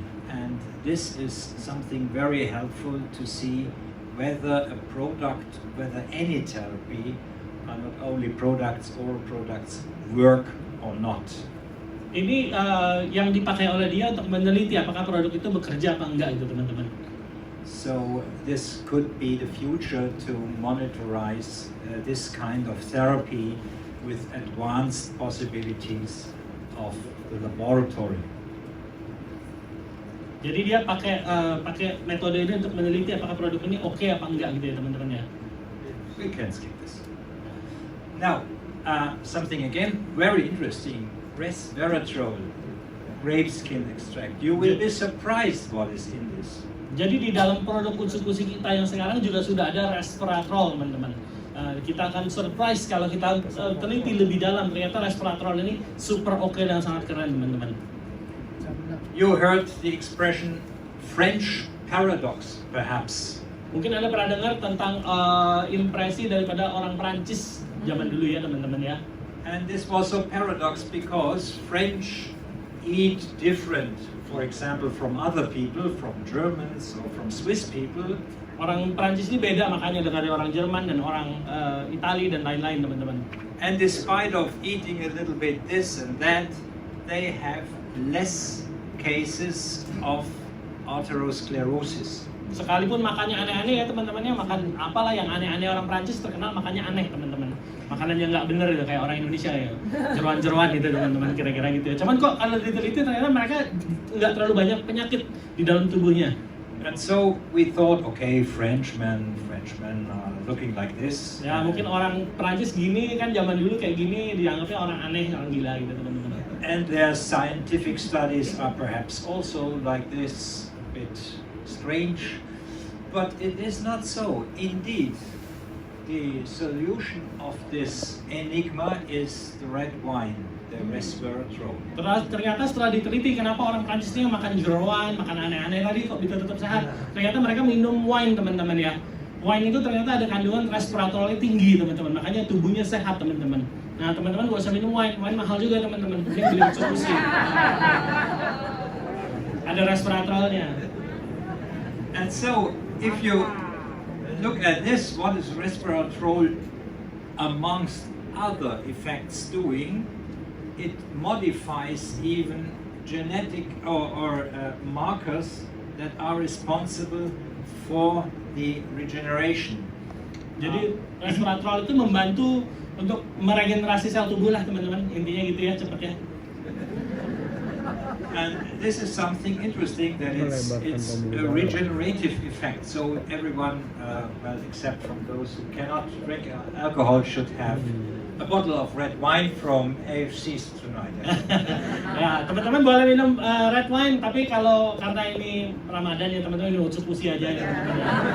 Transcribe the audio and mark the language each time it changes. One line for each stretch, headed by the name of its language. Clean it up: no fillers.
English: And this is something very helpful to see whether a product, whether any therapy, not only products or products, work or not.
Indonesian: Ini yang dipakai oleh dia untuk meneliti apakah produk itu bekerja apa enggak itu teman-teman.
English: So this could be the future to monitorize this kind of therapy with advanced possibilities of the laboratory.
Indonesian: Jadi dia pakai metode ini untuk meneliti apakah produk ini oke apa enggak gitu ya teman-teman ya.
English: We can skip this. Now, something again very interesting, resveratrol, grape skin extract. You will be surprised what is in this.
Indonesian: Jadi di dalam produk Utsukushhii kita yang sekarang juga sudah ada resveratrol teman-teman. Kita akan surprise kalau kita teliti lebih dalam, ternyata resveratrol ini super oke dan sangat keren teman-teman.
English: You heard the expression French paradox, perhaps.
Indonesian: Mungkin Anda pernah dengar tentang impresi daripada orang Prancis zaman dulu ya teman-teman ya.
English: And this was a paradox because French eat different, for example, from other people, from Germans or from Swiss people.
Indonesian: Orang Prancis ini beda makanya dari orang Jerman dan orang Itali dan lain-lain teman-teman.
English: And despite of eating a little bit this and that, they have less cases of atherosclerosis.
Indonesian: Sekalipun makannya aneh-aneh ya teman-teman ya, makan apalah yang aneh-aneh orang Prancis terkenal makannya aneh teman-teman. Makanan yang nggak bener gitu kayak orang Indonesia ya, jeruan-jeruan gitu teman-teman kira-kira gitu ya. Cuman kok kalau diteliti ternyata mereka nggak terlalu banyak penyakit di dalam tubuhnya.
English: And so we thought, okay, Frenchmen are looking like this.
Indonesian: Ya mungkin orang Prancis gini kan zaman dulu kayak gini dianggapnya orang aneh, orang gila gitu teman-teman.
English: And their scientific studies are perhaps also like this, a bit strange, but it is not so. Indeed, the solution of this enigma is the red wine, the resveratrol.
Indonesian: Ternyata setelah diteliti kenapa orang Prancis ini makan jeroan, makan aneh-aneh tadi kok bisa tetap sehat. Ternyata mereka minum wine teman-teman ya. Wine itu ternyata ada kandungan resveratrolnya tinggi teman-teman, makanya tubuhnya sehat teman-teman. Nah teman-teman gak usah minum wine mahal juga teman-teman. Mending beli Utsukushhii. Ada resveratrolnya.
English: And so, if you look at this, what is resveratrol amongst other effects doing? It modifies even genetic or markers that are responsible for the regeneration.
Indonesian: Jadi resveratrol itu membantu untuk meregenerasi sel tubuh lah teman-teman, intinya gitu ya cepetnya.
English: And this is something interesting that it's a regenerative effect. So everyone, well, except from those who cannot drink alcohol, should have a bottle of red wine from AFC tonight.
Indonesian: Ya, teman-teman boleh minum red wine, tapi kalau karena ini Ramadan ya teman-teman minum Utsukushhii aja ya teman-teman.